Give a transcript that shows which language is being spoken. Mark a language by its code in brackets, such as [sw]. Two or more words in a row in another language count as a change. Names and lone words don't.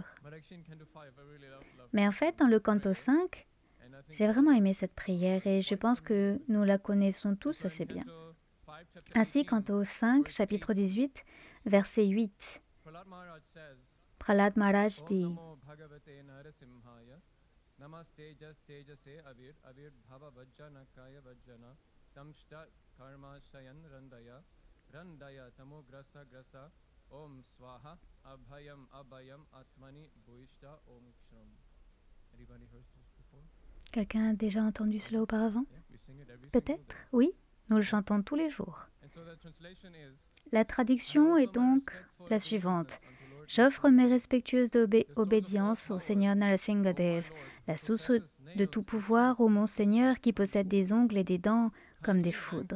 [fr] Mais en fait, dans le canto 5, j'ai vraiment aimé cette prière et je pense que nous la connaissons tous assez bien. Ainsi, canto 5, chapitre 18, verset 8, Prahlad Maharaj dit [sa] रन्धय तमो ग्रस ग्रस ॐ स्वाहा अभयम् अभयम् आत्मनि भूयिष्ठाः ॐ क्ष्रौम्. [en] Anybody heard this before? [fr] Quelqu'un a déjà entendu cela auparavant? Peut-être, oui, nous le chantons tous les jours. La traduction est donc la suivante. J'offre mes respectueuses obédiences au Seigneur Narasimhadev, la source de tout pouvoir, ô mon Seigneur qui possède des ongles et des dents comme des foudres.